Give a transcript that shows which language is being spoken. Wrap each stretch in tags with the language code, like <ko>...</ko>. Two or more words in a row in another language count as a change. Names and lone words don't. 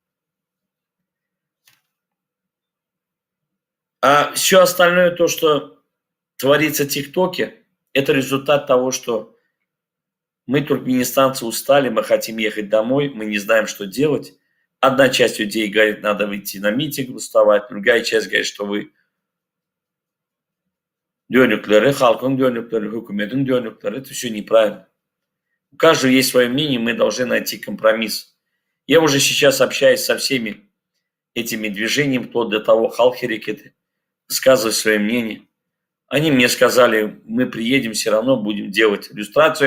<ru>А все остальное, то, что творится в ТикТоке, это результат того, что мы, туркменистанцы, устали, мы хотим ехать домой, мы не знаем, что делать. Одна часть людей говорит, надо выйти на митинг, выставать, другая часть говорит, что вы dönükleri,</ru> <tk>халкın dönükleri, hükümetin dönükleri,</tk> <ru>это все неправильно. У каждого есть свое мнение, мы должны найти компромисс. Я уже сейчас общаюсь со всеми этими движениями, вплоть до того, халк-херекеты, высказывать свое мнение. Они мне сказали, мы приедем, все равно будем делать иллюстрацию.</ru>